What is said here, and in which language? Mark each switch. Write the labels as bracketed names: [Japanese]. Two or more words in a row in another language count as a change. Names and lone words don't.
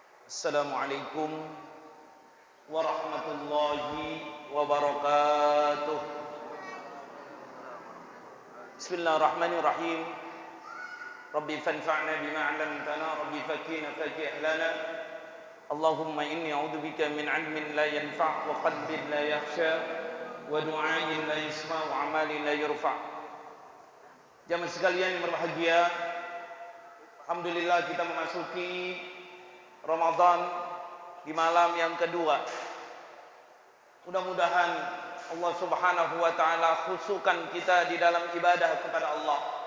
[Arabic] السلام عليكم ورحمة الله وبركاته. بسم الله الرحمن الرحيم. رب فانفعنا بما علمتنا، رب فكنا فقيه لنا. اللهم إني أعوذ بك من علم لا ينفع وقلب لا يخشى ودعاء لا يسمع وعمل لا يرفع'. [Indonesian] Jamaah sekalian yang berbahagia, alhamdulillah kita memasuki Ramadan di malam yang kedua. Mudah-mudahan [Arabic] الله سبحانه وتعالى [Indonesian] khususkan kita di dalam ibadah kepada Allah.